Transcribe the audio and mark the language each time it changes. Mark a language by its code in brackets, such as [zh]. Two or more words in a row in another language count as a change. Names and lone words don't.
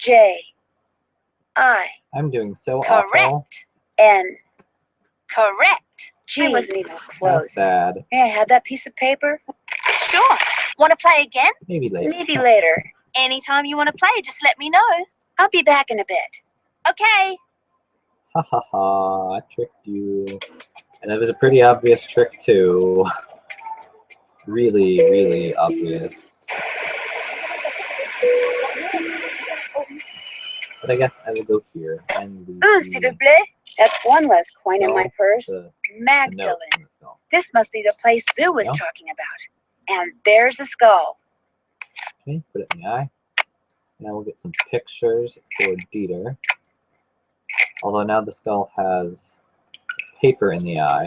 [en] J. I. I'm doing so awful. Correct. N. Correct. G. I wasn't even How close. sad. May I have that piece of paper? Sure. Want to play again? Maybe later. Maybe later. Anytime you want to play, just let me know. I'll be back in a bit. Okay. Ha ha ha, I tricked you. And it was a pretty obvious trick too. Really obvious. But I guess I will go here and [fr] S'il vous plaît. [en] That's one less coin in my purse. the Magdalene. note in the skull. This must be the place Sue was No? talking about. And there's a skull. Okay, put it in the eye. Now we'll get some pictures for Dieter. Although now the skull has paper in the eye.